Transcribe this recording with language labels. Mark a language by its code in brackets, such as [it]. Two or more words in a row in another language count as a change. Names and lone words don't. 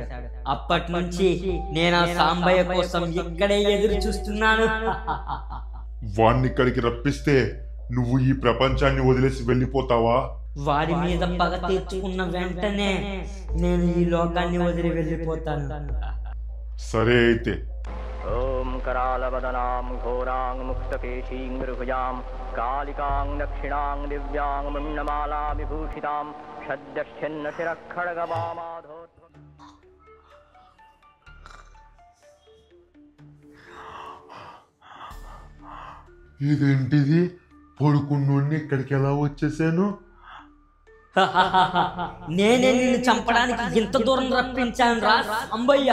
[te] అప్పటి నుంచి నేను ఆ సాంబయ్య కోసం ఇక్కడే ఎదురు చూస్తున్నాను. వాణ్ణి ఇక్కడికి రప్పిస్తే నువ్వు ఈ ప్రపంచాన్ని వదిలేసి వెళ్ళిపోతావా? వాడి మీద పగ తీర్చుకున్న వెంటనే నేను ఈ లోకాన్ని వదిలి వెళ్ళిపోతాను. సరే అయితే. [sa] ఓం करालवदनां घोरां मुक्तकेशीं मृभुजां कालिकां दक्षिणां दिव्यां मुण्डमाला विभूषितां सद्यश्चिन्न शिरःखड्गवामाधो. [te] ఇదేంటిది? పడుకున్నోడిని ఇక్కడికి ఎలా వచ్చేసాను? నేనే నిన్ను చంపడానికి ఇంత దూరం రప్పించాను రా సాంబయ్య.